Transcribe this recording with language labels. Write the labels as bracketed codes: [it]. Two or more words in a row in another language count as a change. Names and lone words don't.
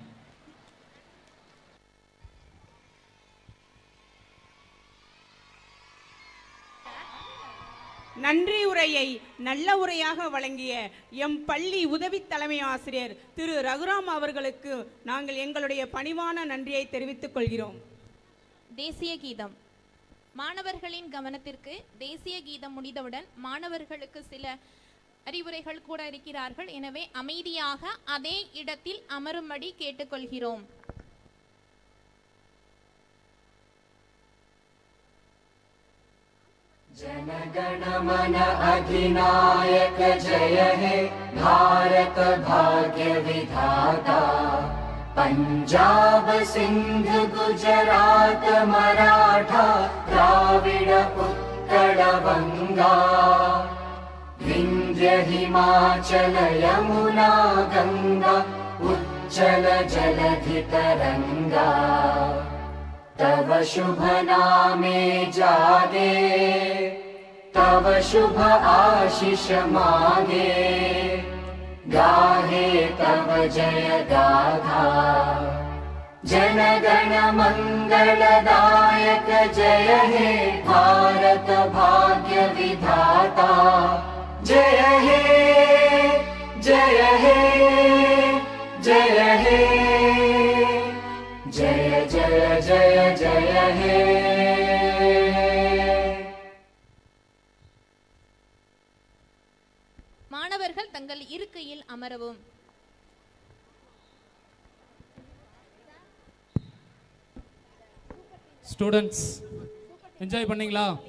[ta] நன்றி உரையை நல்ல உரையாக வழங்கிய எம் பள்ளி உதவி தலைமை ஆசிரியர் திரு ரகுராம் அவர்களுக்கு நாங்கள் எங்களுடைய பணிவான நன்றியை தெரிவித்துக் கொள்கிறோம். தேசிய கீதம். மாணவர்களின் கவனத்திற்கு தேசிய கீதம் முடிந்தவுடன் மாணவர்களுக்கு சில அறிவுரைகள் கூட இருக்கிறார்கள். எனவே அமைதியாக அதே இடத்தில் அமரும்படி கேட்டுக்கொள்கிறோம். [bn] জনগণ মন অধিনায়ক জয় হে ভারত ভাগ্য বিধাতা পঞ্জাব সিন্ধ গুজরাট মরাঠা দ্রাবিড় উৎকল বঙ্গ বিন্ধ্য হিমাচল যমুনা গঙ্গা উচ্ছল জলধি তরঙ্গ তব শুভ নামে জাগে তব শুভ আশিস মাগে গাহে তব জয় গাথা জনগণ মঙ্গলদায়ক জয় হে ভারত ভাগ্য বিধাতা জয় হে জয় হে জয় হে জয় জয় জয় জয় হে. [ta] மாணவர்கள் தங்கள் இருக்கையில் அமரவும். Students, என்ஜாய் பண்ணீங்களா?